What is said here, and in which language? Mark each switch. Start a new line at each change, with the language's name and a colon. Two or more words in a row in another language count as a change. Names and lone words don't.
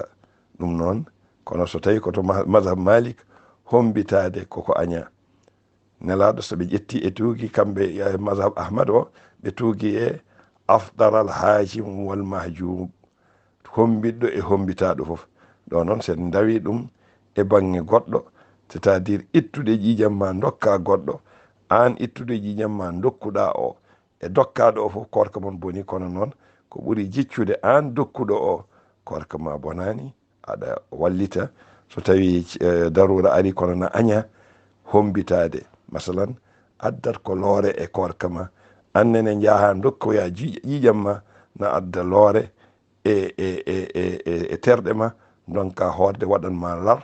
Fula: ɗum noon kono so tawi koto madhab malik, hombitade koko aña. nelaɗo so ɓe ƴetti e tuugi kamɓe madhab ahmad o, ɓe tuugi e afdaral hajim wal mahjum, hombiɗɗo e hombitaɗo foof. ɗo noon sen dawi ɗum e bange goɗɗo,
French: c'est à dire
Fula: ittude ƴiƴam ma dokka goɗɗo, an ittude ƴiƴam ma dokkuɗa o e dokkaɗo o foof korka mon boni. kono noon ko ɓuuri jiccude an dokkuɗo o, korka ma bonani, aɗa wallita. so tawi darura ari kono na aña hombitade, masalan addat ko loore e korka ma, annene jaaha dokkoya ƴiƴam ma na adda loore e terɗe ma, donka horde waɗanma lar.